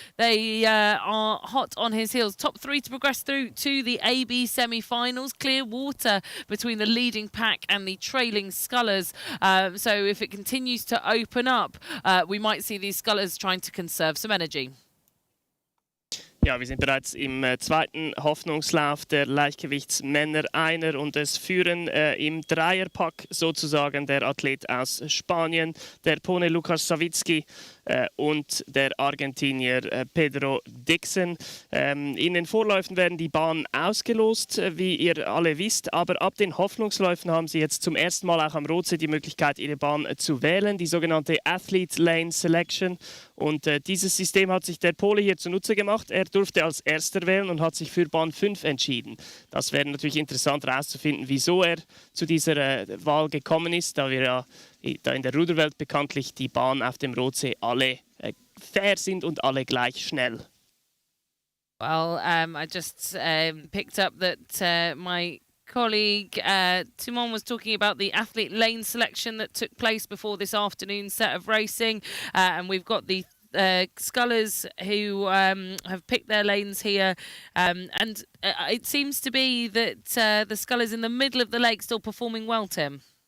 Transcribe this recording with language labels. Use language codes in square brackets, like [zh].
[en] They are hot on his heels. Top 3 to progress through to the AB semi-finals. Clear water between the leading pack and the trailing scullers. So if it continues to open up, we might see these scullers trying to conserve some energy. [de] Ja, wir sind bereits im zweiten Hoffnungslauf der Leichtgewichtsmänner einer und es führen im Dreierpack sozusagen der Athlet aus Spanien, der Pone Lukas Savicki und der Argentinier Pedro Dixon. In den Vorläufen werden die Bahnen ausgelost, wie ihr alle wisst, aber ab den Hoffnungsläufen haben sie jetzt zum ersten Mal auch am Rotsee die Möglichkeit, ihre Bahn zu wählen, die sogenannte [en] Athlete Lane Selection. [de] Und dieses System hat sich der Pole hier zunutze gemacht. Er durfte als erster wählen und hat sich für Bahn 5 entschieden. Das wäre natürlich interessant herauszufinden, wieso er zu dieser Wahl gekommen ist, da wir ja da in der Ruderwelt bekanntlich die Bahnen auf dem Rotsee alle fair sind und alle gleich schnell. [en] Well, I just picked up that my colleague Timon was talking about the athlete lane selection that took place before this afternoon's set of racing, and we've got the scullers who have picked their lanes here, and it seems to be that the scullers in the middle of the lake still performing well, Tim.